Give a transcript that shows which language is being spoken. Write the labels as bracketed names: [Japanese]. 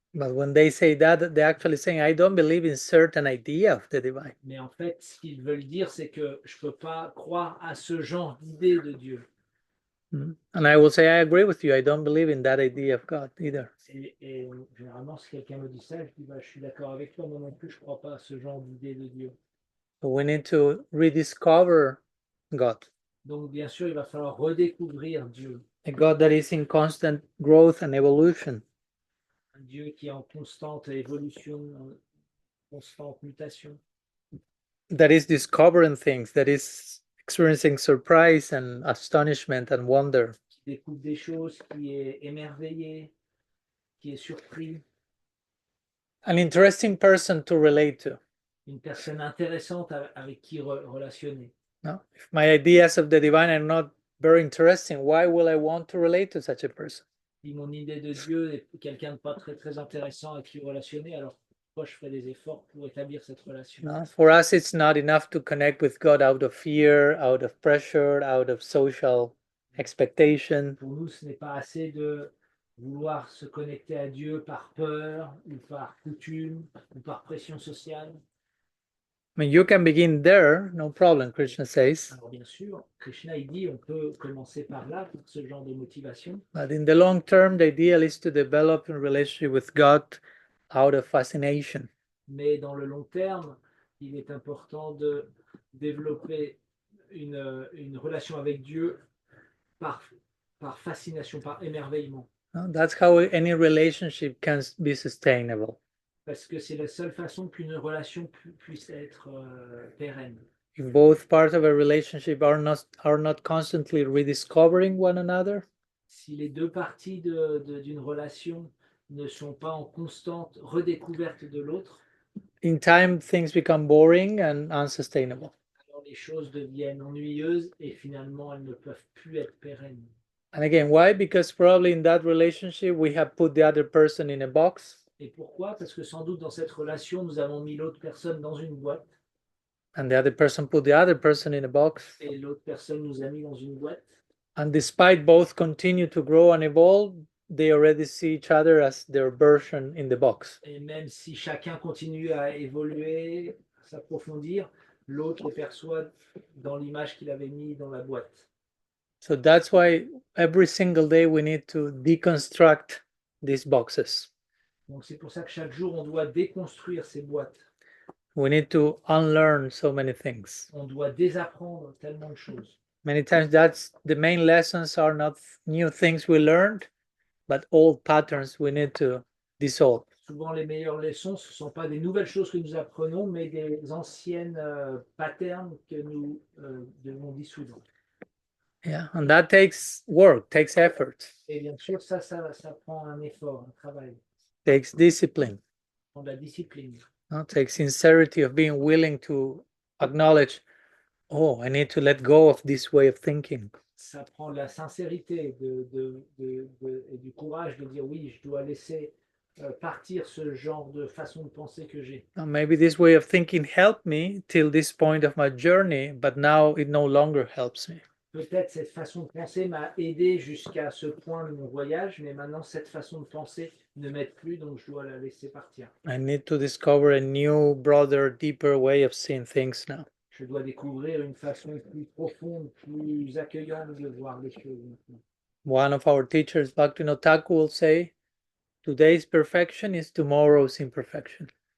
[English] But when they say that, they're actually saying, I don't believe in certain idea of the divine. [French] Mais en fait, ce qu'ils veulent dire, c'est que je ne peux pas croire à ce genre d'idée de Dieu. [English] And I will say, I agree with you. I don't believe in that idea of God either. [French] Et généralement, si quelqu'un me dit ça, je dis bah, je suis d'accord avec toi, moi non plus, je ne crois pas à ce genre d'idée de Dieu. [English] So we need to rediscover God, [French] Donc, bien sûr, il va falloir redécouvrir Dieu. [English] a God that is in constant growth and evolution. [French] Un Dieu qui est en constante évolution, en constante mutation, [English] That is discovering things, that is experiencing surprise and astonishment and wonder. [French] qui découvre des choses, qui est émerveillé, qui est surpris, [English] An interesting person to relate to. [French] une personne intéressante avec qui relationner. [English] No? If my ideas of the divine are not very interesting, why will I want to relate to such a person? [French] Si mon idée de Dieu est quelqu'un de pas très, très intéressant avec qui relationner, alors pourquoi je ferai des efforts pour établir cette relation? [English] No? For us, it's not enough to connect with God out of fear, out of pressure, out of social expectation. [French] Pour nous, ce n'est pas assez de vouloir se connecter à Dieu par peur ou par coutume ou par pression sociale. [English] I mean, you can begin there, no problem, Krishna says. [French] Alors bien sûr, Krishna il dit on peut commencer par là pour ce genre de motivation. [English] But in the long term, the ideal is to develop a relationship with God out of fascination. [French] Mais dans le long terme, il est important de développer une relation avec Dieu par fascination, par émerveillement. [English] No? That's how any relationship can be sustainable. [French] Parce que c'est la seule façon qu'une relation puisse être pérenne. [English] If both parts of a relationship are not constantly rediscovering one another, [French] Si les deux parties d'une relation ne sont pas en constante redécouverte de l'autre, [English] in time things become boring and unsustainable. [French] alors les choses deviennent ennuyeuses et finalement elles ne peuvent plus être pérennes. [English] And again, why? Because probably in that relationship we have put the other person in a box, [French] Et pourquoi? Parce que sans doute dans cette relation, nous avons mis l'autre personne dans une boîte [English] and the other person put the other person in a box. [French] et l'autre personne nous a mis dans une boîte. [English] And despite both continue to grow and evolve, they already see each other as their version in the box. [French] Et même si chacun continue à évoluer, à s'approfondir, l'autre le perçoit dans l'image qu'il avait mis dans la boîte. [English] So that's why every single day we need to deconstruct these boxes. [French] Donc c'est pour ça que chaque jour, on doit déconstruire ces boîtes. [English] We need to unlearn so many things. [French] On doit désapprendre tellement de choses. [English] Many times that's the main lessons are not new things we learned, but old patterns we need to dissolve. [French] Souvent, les meilleures leçons, ce ne sont pas des nouvelles choses que nous apprenons, mais des anciennes patterns que nous devons dissoudre. [English] Yeah, and that takes work, takes effort, [French] Et bien sûr, ça prend un effort, un travail, [English] takes discipline, [French] ça prend de la discipline. [English] takes sincerity of being willing to acknowledge, oh, I need to let go of this way of thinking. [French] Ça prend de la sincérité et du courage de dire oui, je dois laisser partir ce genre de façon de penser que j'ai. [English] Now, maybe this way of thinking helped me till this point of my journey, but now it no longer helps me. [French] Peut-être cette façon de penser m'a aidé jusqu'à ce point de mon voyage, mais maintenant cette façon de penser ne m'aide plus, donc je dois la laisser partir. [English] I need to discover a new, broader, deeper way of seeing things now. [French] Je dois découvrir une façon plus profonde, plus accueillante de voir les choses maintenant. [English] One of our teachers, Bhaktivinoda Thakur, will say, today's perfection is tomorrow's imperfection.